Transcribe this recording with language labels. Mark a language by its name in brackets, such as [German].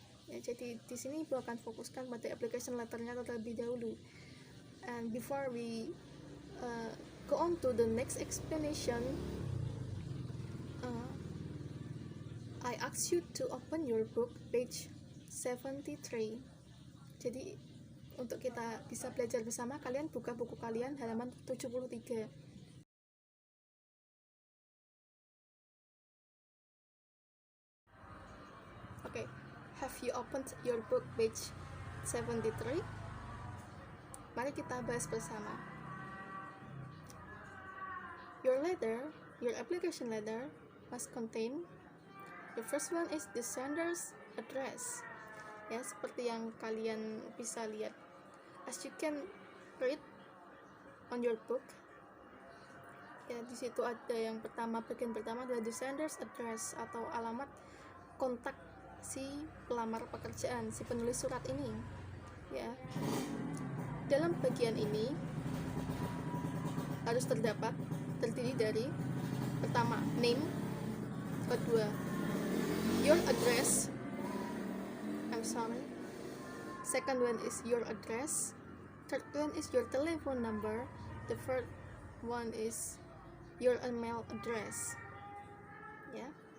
[Indonesian] Ya, jadi di sini Ibu akan fokuskan pada application letternya terlebih dahulu. [English] And before we go on to the next explanation, I ask you to open your book page 73. [Indonesian] Jadi untuk kita bisa belajar bersama, kalian buka buku kalian halaman 73. [English] Okay, have you opened your book page 73? [Indonesian] Mari kita bahas bersama. [English] Your application letter must contain. The first one is the sender's address. [Indonesian] Ya, seperti yang kalian bisa lihat. [English] As you can read on your book. [Indonesian] Ya, di situ ada yang pertama, bagian pertama adalah [English] the sender's address [Indonesian] atau alamat kontak si pelamar pekerjaan, si penulis surat ini. Ya. Dalam bagian ini harus terdiri dari pertama [English] name, kedua your address, second one is your address, third one is your telephone number, the fourth one is your email address. Yeah.